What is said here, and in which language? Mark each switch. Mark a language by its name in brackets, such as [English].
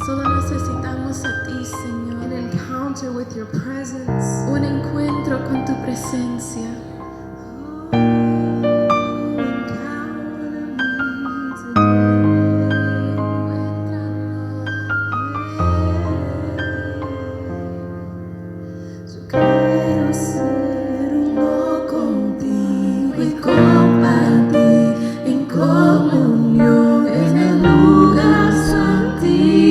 [Spanish] Solo necesitamos a ti, Señor. [English] An encounter with your presence. [Spanish] Un encuentro con tu presencia. Yo quiero ser uno contigo y compartir en comunión en el lugar santísimo.